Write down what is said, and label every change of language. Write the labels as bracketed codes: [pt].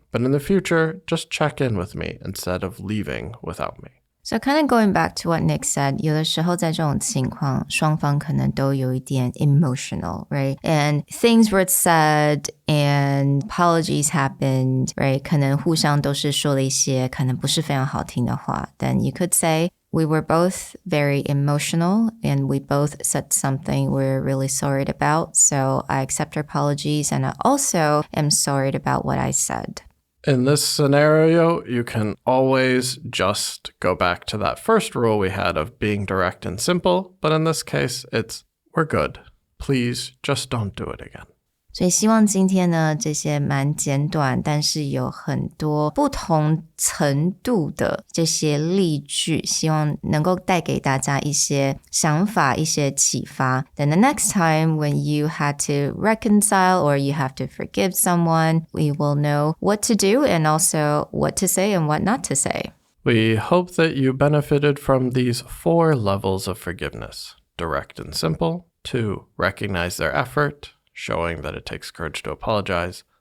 [en] But in the future, just check in with me instead of leaving without me. So kind of going back to what Nick said, [zh] 有的时候在这种情况，双方可能都有一点 [en] emotional, right? And things were said and apologies happened, right? [zh] 可能互相都是说了一些可能不是非常好听的话。 [en] Then you could say, we were both very emotional and we both said something we're really sorry about. So I accept your apologies and I also am sorry about what I said. In this scenario, you can always just go back to that first rule we had of being direct and simple. But in this case, it's, we're good. Please just don't do it again. [zh] 所以希望今天呢，这些蛮简短，但是有很多不同程度的这些例句，希望能够带给大家一些想法，一些启发。 [en] Then the next time when you had to reconcile or you have to forgive someone, we will know what to do and also what to say and what not to say. We hope that you benefited from these 4 levels of forgiveness. Direct and simple. 2, recognize their effort, showing that it takes courage to apologize.